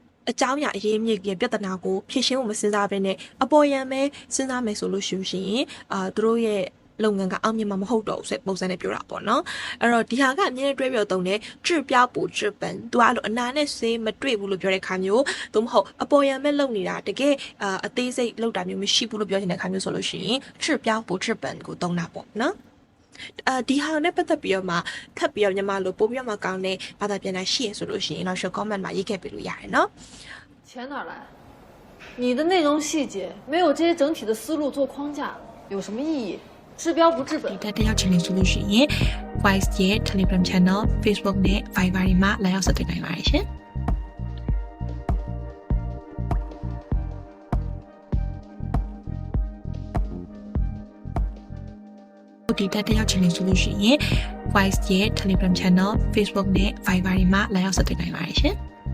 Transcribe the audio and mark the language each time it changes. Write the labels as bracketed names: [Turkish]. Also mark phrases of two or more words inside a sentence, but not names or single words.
[Burmese] အကြောင်းအရာအရေးမြစ်ရဲ့ပြဿနာကိုဖြေရှင်းဖို့မစဉ်းစားဘဲနဲ့အပေါ်ယံပဲစဉ်းစားမယ်ဆိုလို့ရှိရင်သူတို့ရဲ့လုပ်ငန်းကအောင်မြင်မှာမ ဟုတ်တော့ဘူးဆိုပုံစံနဲ့ပြောတာပေါ့နော်အဲ့တော့ဒီဟာကအမြဲတမ်းတွဲပြောတုံးနဲ့ [Chinese] 治标不治本 [Burmese] သူကအဲ့လိုအနာနဲ့ဆေးမတွေ့ဘူးလို့ပြောတဲ့ခါမျိုးသို့မဟုတ်အပေါ်ယံမဲ့လုပ်နေတာတကယ်အသေးစိတ်လုပ်တာမျိုးမရှိဘူးလို့ပြောနေတဲ့ခါမျိုးဆိုလို့ရှိရင် [Chinese] 治标不治本 [Burmese] ကိုသုံးတာပေါ့နော်ဒီဟာနဲ့ပတ်သက်ပြီးတော့မှထပ်ပြီးတော့ညီမတို့ပို့ပြီးတော့မှကောင်းတဲ့ဘာသာပြန်တာရှိရဆိုလို့ရှိရင်တော့ comment မှာရေးခဲ့ပေးလို့ရတယ်နော် [Chinese] 钱哪来？你的内容细节没有这些整体的思路做框架，有什么意义？治标不治本。 [Burmese] ဒီတက်ရောက်ချင်နေဆိုလို့ရှိရင် Voice ရဲ့ Telegram Channel Facebook နဲ့ Viber တွေမှာလာရောက်ဆက်သွယ်နိုင်ပါတယ်ရှင်ဒီတက်ရောက်ချင်နေဆိုလို့ရှိရင် Voice ရဲ့ Telegram Channel Facebook နဲ့ Viber တွေမှာလာရောက်ဆက်သွယ်နိုင်ပါတယ်ရှင်